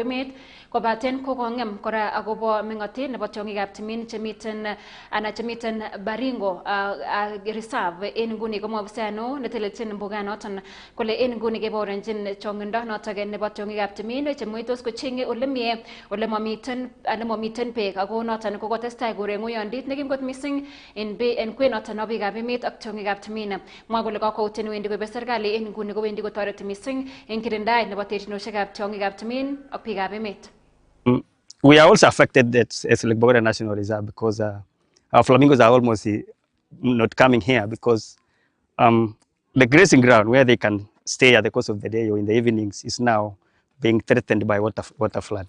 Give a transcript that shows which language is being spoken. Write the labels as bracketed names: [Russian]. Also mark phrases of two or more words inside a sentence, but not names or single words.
[Kalenjin] emet kobaten kokong'em kora akobo meng'otet nebo tiong'ikab timin chemiten Baringo reserve en nguni komwa ofisa neo netelelchin mbuganoton kole en nguni keborenjin chong'indo noton nebo tiong'ikab timin chemuitos kocheng'e ole mie ole momiten beek ako noton kokotestai korek ng'oyondit nekim kot missing en kwenoton nebo biikab emet ak tiong'ikab timin. Mwa kole kakwautiet wendi koibe serikali en nguni kowendi kotoreti missing en kirindaet nebo terchinoshekab tiong'ikab timin ak biikab emet. [English] We are also affected as Lake Bogoria National Reserve because our flamingos are almost not coming here because the grazing ground where they can stay at the course of the day or in the evenings is now being threatened by water flood.